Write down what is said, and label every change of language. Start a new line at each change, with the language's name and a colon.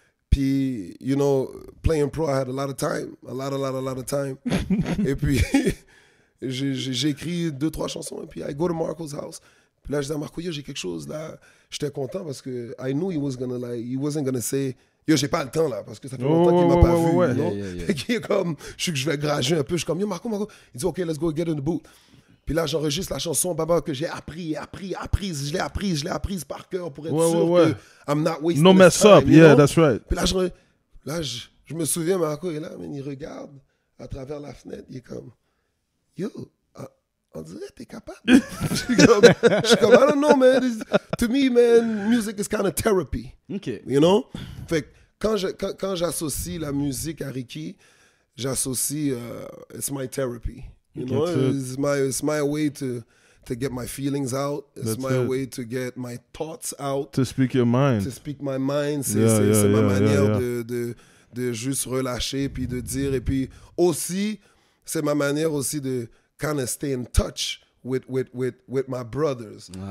French: Puis,
English: you know, playing pro, I had a lot of time. A lot of time.
French: Et puis, j'ai écrit 2-3 chansons. Et puis,
English: I go to Marco's house.
French: Puis là, je dis à Marco, yo, j'ai quelque chose là. J'étais content parce que
English: I knew he wasn't gonna say,
French: yo, j'ai pas le temps là, parce que ça fait longtemps qu'il m'a pas vu.
English: You know?
French: Et qui est comme, je suis que je vais grager un peu. Je suis comme, yo, Marco. Il dit, OK,
English: let's go get in the booth.
French: Puis là, j'enregistre la chanson, Baba, que j'ai apprise. Je l'ai apprise par cœur pour être sûr que
English: I'm not wasting no mess time, up, yeah, that's right.
French: Puis là, je me souviens, Marco est là, mais il regarde à travers la fenêtre, il est comme, yo, on dirait que t'es capable. Je suis comme,
English: I don't know, man. To me, man, music is kind of therapy. Okay. You know?
French: Fait que quand j'associe la musique à Ricky, j'associe,
English: it's my therapy. You know, it's my way to get my feelings out. It's my way to get my thoughts out. To speak your mind. To speak my mind.
French: C'est ma manière de juste relâcher puis de dire. Et puis aussi, c'est ma manière aussi de
English: kind of stay in touch with my brothers.